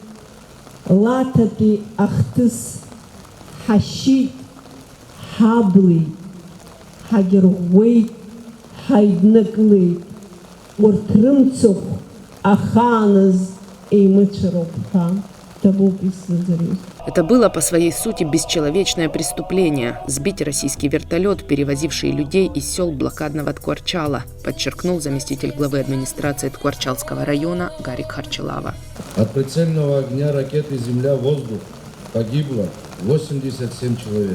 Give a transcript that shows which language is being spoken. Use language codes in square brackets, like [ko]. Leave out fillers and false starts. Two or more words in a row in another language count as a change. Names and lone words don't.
[ab] Лаҭатәи ахҭыс ҳашьит, ҳаблит, ҳагьырӷәӷәеит, ҳаиднакылеит. Урҭ рымцахә ахааныз еимыцәароуп ҳәа ҭабуп исзыӡырҩыз. [ru] Это было по своей сути бесчеловечное преступление – сбить российский вертолет, перевозивший людей из сел блокадного Ткварчала, подчеркнул заместитель главы администрации Ткварчалского района Гарик Харчалава. От прицельного огня ракеты «Земля-воздух» погибло 87 человек.